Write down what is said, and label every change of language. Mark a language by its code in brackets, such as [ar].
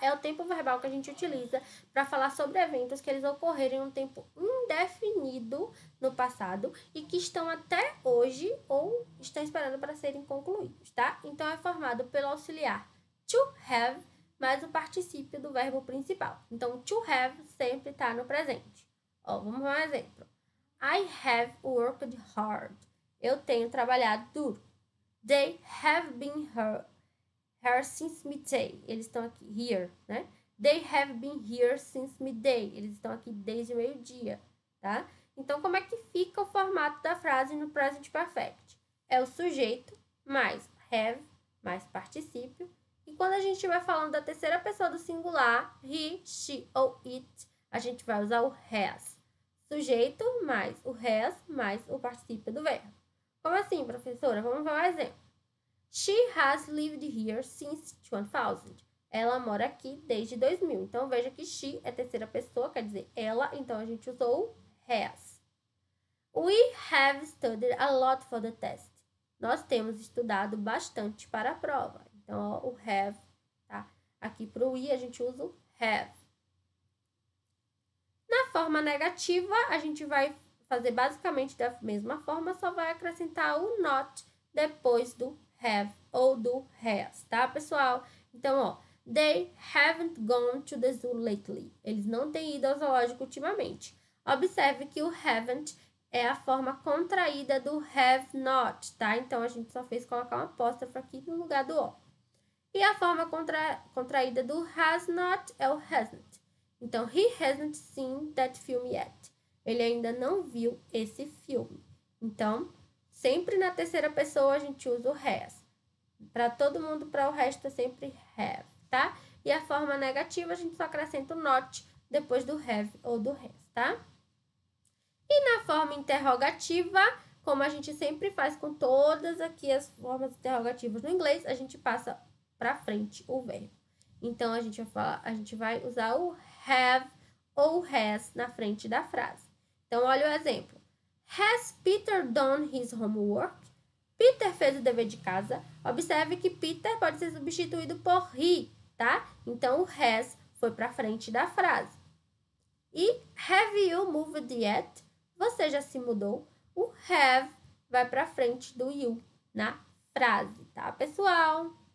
[pt] É o tempo verbal que a gente utiliza para falar sobre eventos que eles ocorreram em um tempo indefinido no passado e que estão até hoje ou estão esperando para serem concluídos, tá? Então, é formado pelo auxiliar to have mais o particípio do verbo principal. Então, to have sempre está no presente. Ó, vamos ver um exemplo. [en] I have worked hard. [pt] Eu tenho trabalhado duro. [en] They have been here since midday. [pt] Eles estão aqui, [en] here, né? They have been here since midday. [pt] Eles estão aqui desde o meio-dia, tá? Então, como é que fica o formato da frase no present perfect? É o sujeito mais have mais particípio. E quando a gente estiver falando da terceira pessoa do singular, he, she ou it, a gente vai usar o has. Sujeito mais o has mais o particípio do verbo. Como assim, professora? Vamos ver um exemplo. [en] She has lived here since 2000. [pt] Ela mora aqui desde 2000. Então, veja que she é terceira pessoa, quer dizer ela. Então, a gente usou has. [en] We have studied a lot for the test. [pt] Nós temos estudado bastante para a prova. Então, ó, o have, tá? Aqui para o we, a gente usa o have. Na forma negativa, a gente vai fazer basicamente da mesma forma, só vai acrescentar o not depois do have ou do has, tá, pessoal? [en] Então, ó, they haven't gone to the zoo lately. [pt] Eles não têm ido ao zoológico ultimamente. Observe que o haven't é a forma contraída do have not, tá? Então, a gente só fez colocar uma apóstrofe aqui no lugar do O. E a forma contraída do has not é o hasn't. [en] Então, he hasn't seen that film yet. [pt] Ele ainda não viu esse filme. Então, sempre na terceira pessoa a gente usa o has. Para todo mundo, para o resto é sempre have, tá? E a forma negativa a gente só acrescenta o not depois do have ou do has, tá? E na forma interrogativa, como a gente sempre faz com todas aqui as formas interrogativas no inglês, a gente passa para frente o verbo. Então, a gente vai usar o have ou has na frente da frase. Então, olha o exemplo. [en] Has Peter done his homework? [pt] Peter fez o dever de casa. Observe que Peter pode ser substituído por he, tá? Então, o has foi para frente da frase. E [en] have you moved yet? [pt] Você já se mudou? O have vai para frente do you na frase, tá, pessoal?